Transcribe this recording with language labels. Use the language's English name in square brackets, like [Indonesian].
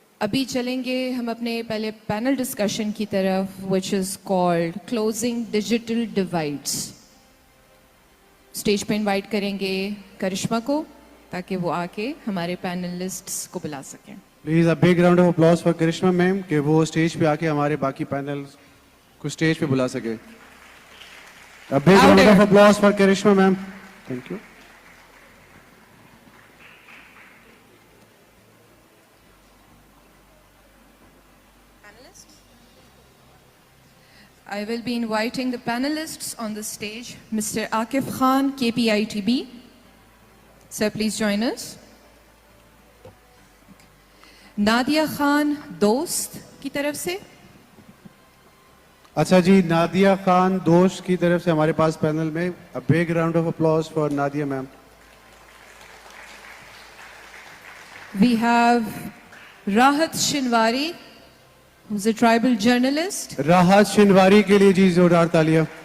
[Urdu] ابھی چلیں گے ہم اپنے پہلے پینل ڈسکشن کی طرف [English] which is called closing digital divides. [Urdu] Stage پہ انوائٹ کریں گے کرشمہ کو تاکہ وہ آ کے ہمارے پینلسٹس کو بلا سکیں. Please [English] a big round of applause for [Urdu] کرشمہ میم کہ وہ اسٹیج پہ آ کے ہمارے باقی پینل کو اسٹیج پہ بلا سکے. [English] A big round of applause for Karishma ma'am. Thank you. I will be inviting the panelists on the stage. Mr. Akif Khan, KPITB. Sir, please join us. [Urdu] Nadia Khan, دوست کی طرف سے. اچھا جی, Nadia Khan دوست کی طرف سے ہمارے پاس پینل میں. [English] A big round of applause for Nadia ma'am. We have Rahat Shinwari, who's a tribal journalist. [Urdu] راحت شنواری کے لیے جی زوردار تالیاں.